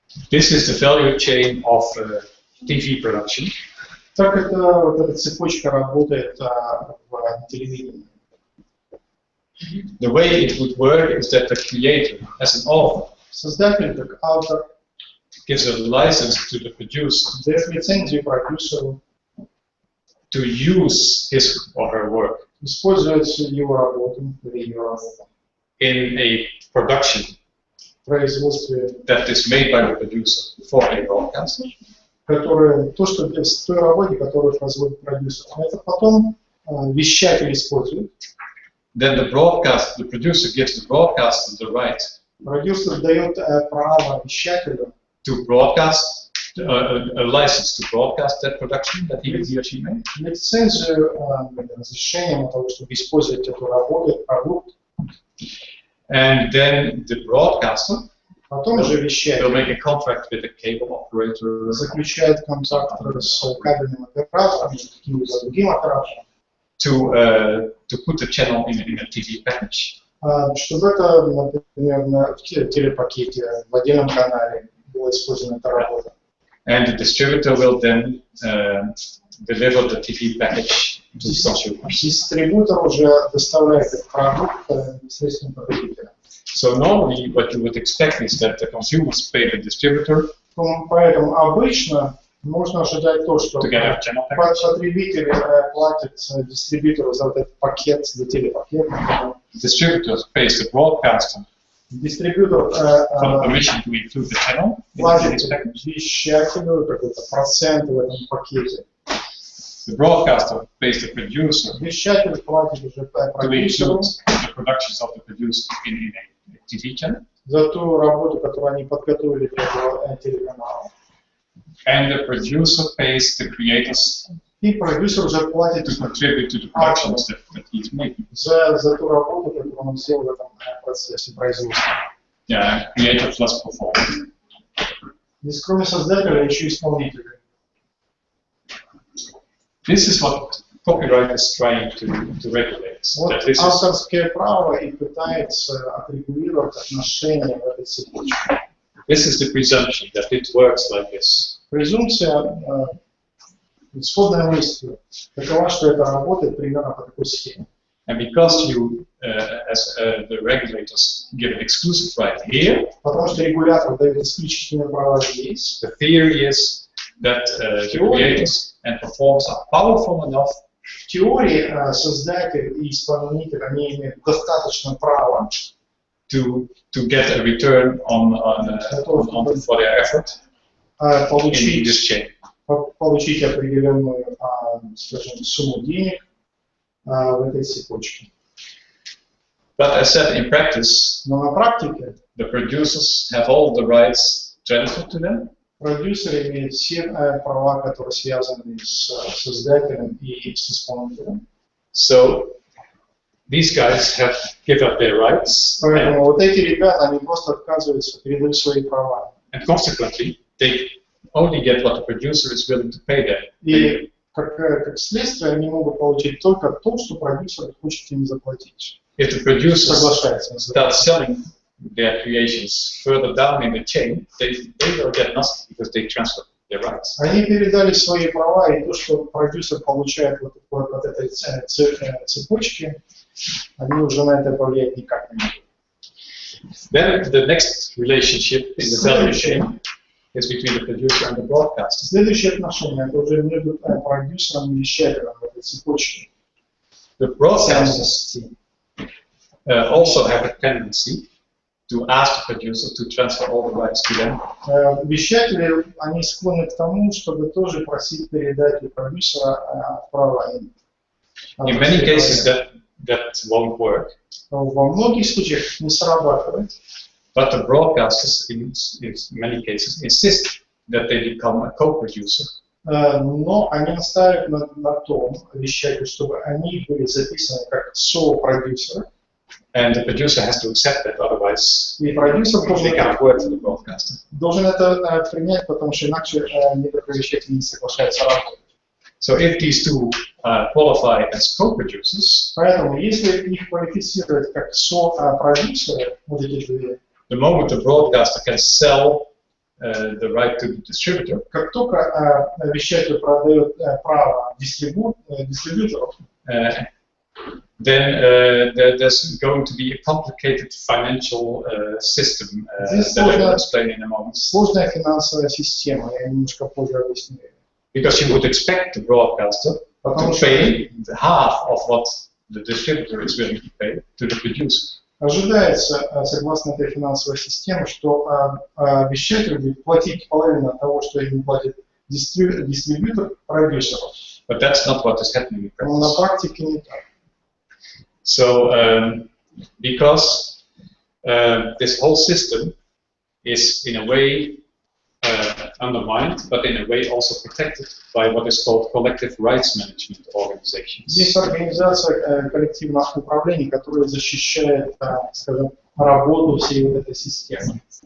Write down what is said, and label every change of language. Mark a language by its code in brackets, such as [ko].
[en] This is the value chain of TV production. [ru] Так это вот эта цепочка работает в телевидении. [en] The way it would work is that the creator, as an author, [ru] Создатель, как автор, [en] gives a license to the producer [ru] дает лицензию продюсеру [en] to use his or her work [ru] использовать его работу или ее работу [en] in a production [ru] в производстве, [en] that is made by the producer for a broadcaster. [ru] которое, то, что в той работе, которую производит продюсер. Это потом вещатель использует. [en] Then the producer gives the broadcaster the right [ru] Продюсер дает право вещателю [en] to broadcast, a license to broadcast that production that he or she made. [ru] лицензию, разрешение на того, чтобы использовать эту работу, продукт. [en] And then the broadcaster [ru] Потом уже [en] will [ru] вещатель [en] make a contract with a cable operator [ru] заключает контракт с кабельным оператором или каким-то другим оператором, [en] to put the channel in a TV package. [ru] чтобы это, например, в телепакете, в отдельном канале была использована эта работа. [en] And the distributor will then deliver the TV package to the consumer. [ru] Дистрибутор уже доставляет этот продукт непосредственно потребителям. [en] So normally what you would expect is that the consumers pay the distributor [ru] Поэтому обычно Можно ожидать то, что [en] to get a channel package. [ru] потребители платят дистрибьютору за этот пакет, за телепакет. [en] Distributor pays the broadcaster [ru] Дистрибьютор [en] for permission to include the channel in [ru] платит [en] his package. [ru] вещателю какой-то процент в этом пакете. [en] The broadcaster pays the producer [ru] Вещатель платит уже [en] to [ru] продюсеру [en] include the productions of the producer in a TV channel. [ru] за ту работу, которую они подготовили для этого телеканала. [en] And the producer pays the creators [ru] И продюсер уже платит [en] to contribute to the productions that he's making. [ru] за ту работу, которую он сделал в этом процессе производства. [en] Yeah, creator plus performer. [ru] Здесь кроме создателя еще исполнители. [en] This is what copyright is trying to regulate. [ru] Вот [en] That this is, [ru] авторское право и пытается отрегулировать отношения в этой цепочке. [en] this is the presumption that it works like this. [ru] Презумпция, исходная мысль, такова, что это работает примерно по такой схеме. [en] And because you, as the regulators, give an exclusive right here, [ru] Потому что регулятор дает исключительные права здесь. [en] the theory is that the creators and performers are powerful enough [ru] В теории создатель и исполнитель, они имеют достаточно права [en] to get a return for their effort in this chain. [ru] получить определенную, скажем, сумму денег в этой цепочке. [en] But as said, in practice, [ru] Но на практике [en] the producers have all the rights transferred to them. [ru] продюсер имеет все права, которые связаны с создателем и с исполнителем. [en] So these guys have given up their rights, [ru] Поэтому вот эти ребята, они просто отказываются передать свои права. [en] and consequently, they only get what the producer is willing to pay them. [ru] И как следствие они могут получить только то, что продюсер хочет им заплатить. [en] If the producers [ru] Соглашается. [en] start selling their creations further down in the chain, they will get nothing because they transfer their rights. [ru] Они передали свои права, и то, что продюсер получает вот этой цепочке, они уже на это повлиять никак не могут. [en] Then the next relationship in the value chain is between the producer and the broadcaster. [ru] Следующее отношение, это уже между продюсером и вещателем в этой цепочке. [en] The broadcasters also have a tendency to ask the producer to transfer all the rights to them. [ru] Вещатели, они склонны к тому, чтобы тоже просить передать у продюсера права им. [en] In many cases that won't work, [ru] Во многих случаях не срабатывает, [en] but the broadcasters in many cases insist that they become a co-producer. [ru] но они настаивают на том, вещателю, чтобы они были записаны как со-продюсеры. [en] And the producer has to accept that, otherwise [ru] И продюсер [en] they can't work for the broadcaster. [ru] должен это принять, потому что иначе некоторые вещатели не соглашаются работать. [en] So if these two qualify as co-producers, [ru] Поэтому, если их квалифицировать как со-продюсеры, вот эти две, [en] the moment the broadcaster can sell the right to the distributor, [ru] как только вещатель продает право дистрибьютору, [en] then there's going to be a complicated financial system that I will explain in a moment. [ru] Сложная финансовая система, я немножко позже объясню. [en] Because you would expect the broadcaster to pay half of what the distributor is willing to pay to the producer. [ru] Ожидается, согласно этой финансовой системе, что вещатель будет платить половину того, что ему платит дистрибьютор продюсеру. [en] But that's not what is happening in [ru] Но на [en] practice. [ru] практике не так. [en] So because this whole system is in a way undermined, but in a way also protected by what is called collective rights management organizations. [ru] Есть организация коллективного управления, которая защищает, скажем, работу всей вот этой системы.